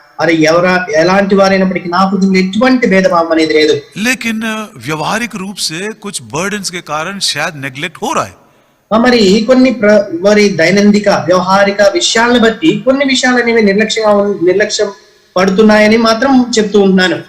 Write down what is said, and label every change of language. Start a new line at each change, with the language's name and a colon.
Telugu: అరే ఎలాంటి వారైనప్పటికీ నా హృదయంలో ఎటువంటి భేదభావం అనేది లేదు.
Hindi: लेकिन व्यवहारिक रूप से कुछ बर्डन्स के कारण शायद नेग्लेक्ट हो रहा है.
Telugu: మరి కొన్ని మరి దైనందిక వ్యవహారిక విషయాలను బట్టి కొన్ని విషయాలు అనేవి నిర్లక్ష్యం పడుతున్నాయని మాత్రం చెప్తూ ఉంటున్నాను.